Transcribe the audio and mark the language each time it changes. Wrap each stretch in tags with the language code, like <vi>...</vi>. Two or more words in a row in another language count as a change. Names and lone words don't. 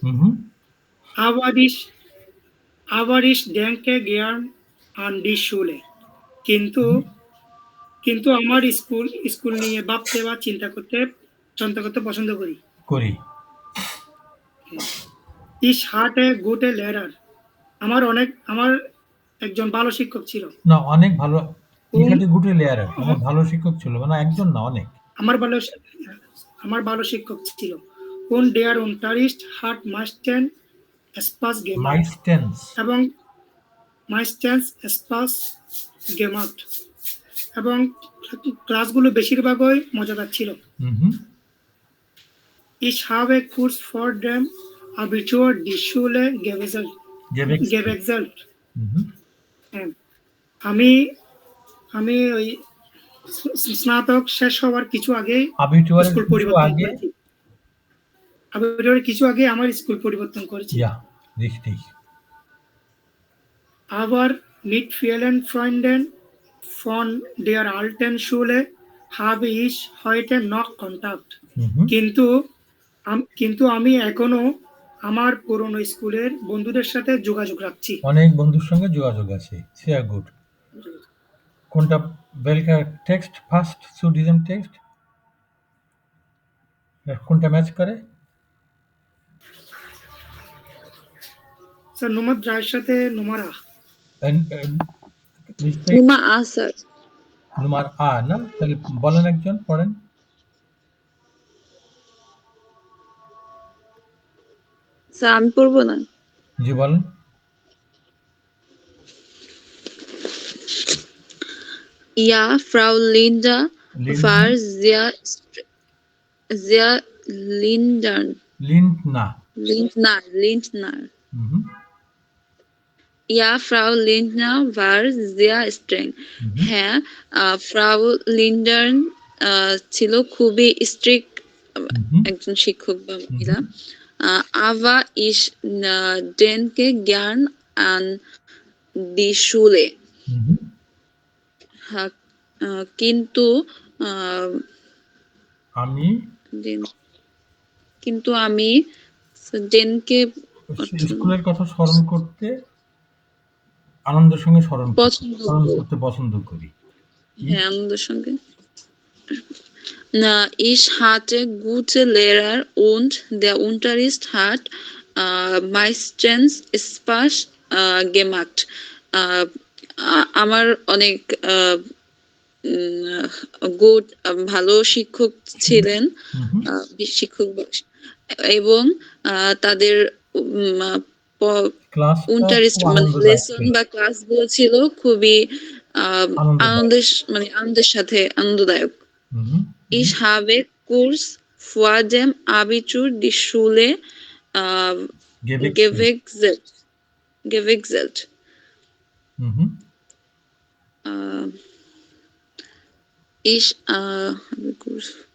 <de>Aber ich denke gern an die Schule.</de> <bn>কিন্তু আমার স্কুল নিয়ে ভাবতে বা চিন্তা করতে পছন্দ করি।</bn> <de>Ich hatte gute Lehrer.</de> <bn>আমার একজন ভালো শিক্ষক ছিল। না, অনেক ভালো।</bn> <de>Ich hatte gute Lehrer.</de> <bn>অনেক ভালো শিক্ষক ছিল, মানে একজন না, অনেক। আমার ভালো শিক্ষক ছিল।</bn> <de>Und der Unterricht hat meistens Spaß gemacht.</de> <bn>এবং</bn> <de>Spaß gemacht.</de> <bn>এবং ক্লাসগুলো বেশিরভাগই মজাদার ছিল।</bn> <de>Ich habe kurz vor dem Abitur die Schule gewechselt.</de> <bn>আমি ওই স্নাতক শেষ হওয়ার কিছু আগে স্কুল পরিবর্তন করেছি। আমার স্কুল পরিবর্তন করেছি।</bn> <de>Ja, richtig. Aber mit vielen Freunden von der alten Schule habe ich heute noch Kontakt.</de> <bn>কিন্তু আমি এখনো আমার পুরনো স্কুলের বন্ধুদের সাথে যোগাযোগ রাখছি। অনেক বন্ধুর সঙ্গে যোগাযোগ আছে।</bn> <de>Sehr gut. কোনটা welcher Text passt zu diesem Text?</de> <bn>কোনটা ম্যাচ করে? স্যার নোমার যার সাথে নোমারা নুমা আ স্যার। নুমার আ না? তাহলে বলেন, একজন পড়েন। স্যার আমি পড়বো না। জি বলেন।</bn> <de>Ja, Frau Linda war sehr Lindner. Ja, Frau Lindner war sehr streng.</de> <bn>হ্যাঁ, Frau Lindner ছিল খুবই স্ট্রিক্ট একজন শিক্ষক বা মহিলা।</bn> <de>Aber ich denke gern an die Schule.</de> <bn>কিন্তু আমি ডেনকে স্কুলের কথা স্মরণ করতে আনন্দের সঙ্গে স্মরণ করতে পছন্দ করি। হ্যাঁ, আনন্দের সঙ্গে।</bn> <de>Ich hatte gute Lehrer und der Unterricht hat meistens Spaß gemacht.</de> <bn>আমার অনেক ভালো শিক্ষক ছিলেন, এবং তাদের লেসন বা ক্লাসগুলো ছিল খুবই আনন্দের সাথে আনন্দদায়ক।</bn> <de>Ich habe kurz vor dem Abitur die Schule gewechselt. Ich habe kurz</de>